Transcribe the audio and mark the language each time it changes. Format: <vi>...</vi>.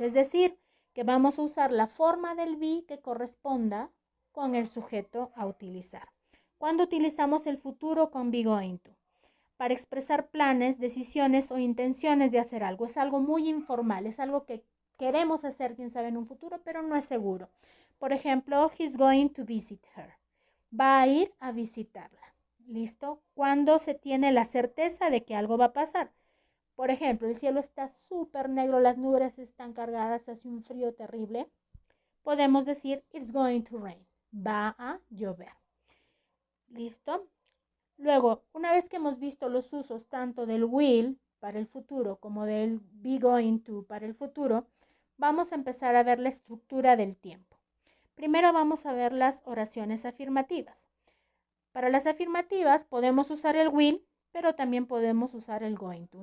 <es>Es decir, que vamos a usar la forma del be que corresponda con el sujeto a utilizar. ¿Cuándo utilizamos el futuro con be going to? Para expresar planes, decisiones o intenciones de hacer algo. Es algo muy informal, es algo que queremos hacer, quién sabe, en un futuro, pero no es seguro. Por ejemplo,</es> <en>he's going to visit her.</en> <es>Va a ir a visitarla. ¿Listo? Cuando se tiene la certeza de que algo va a pasar. Por ejemplo, el cielo está súper negro, las nubes están cargadas, hace un frío terrible. Podemos decir,</es> <en>it's going to rain.</en> <es>Va a llover. ¿Listo? Luego, una vez que hemos visto los usos tanto del will para el futuro como del be going to para el futuro, vamos a empezar a ver la estructura del tiempo. Primero vamos a ver las oraciones afirmativas. Para las afirmativas podemos usar el will, pero también podemos usar el going to.</es>